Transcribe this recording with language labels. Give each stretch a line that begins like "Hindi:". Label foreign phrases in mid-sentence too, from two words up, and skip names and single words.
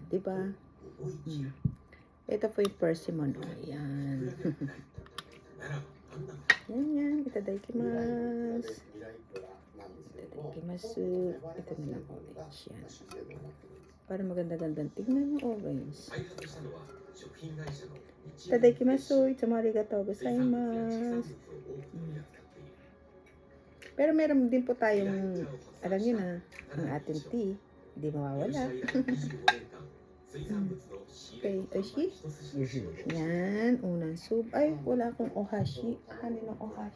Filipino: Diba? Ito po yung persimmon. Ayan. Yan. Itadakimasu. Ito na lang orange. Yan. Para maganda-gandang tignan yung orange.
Japanese: いただきます。いつもありがとうございます.
Filipino: Pero meron din po tayong, alam nyo na, ang ating tea. Hindi mawawala. Okay, oishi? Yan, unang soup. Ay, wala akong ohashi. Kanin ng ohashi.